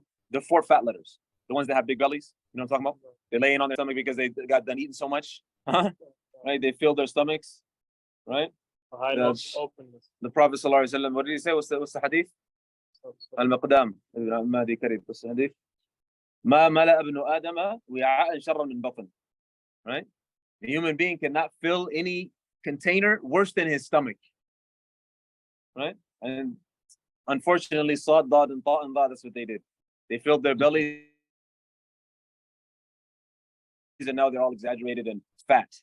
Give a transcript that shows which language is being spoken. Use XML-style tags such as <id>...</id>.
<en>The 4 fat letters, the ones that have big bellies. You know what I'm talking about? They're laying on their stomach because they got done eating so much. Right? They filled their stomachs. Right? Openness. The Prophet ﷺ, what did he say? What's the hadith? Al-Maqdam. Mahdi Karib. What's the hadith?</en> <ar>ما ملأ ابن آدم وعاء شرا من بطن.</ar> <en>Right? The human being cannot fill any container worse than his stomach. Right? And unfortunately, Sad, Dad, and Ta, and Da, that's what they did. They filled their bellies, and now they're all exaggerated and fat.</en>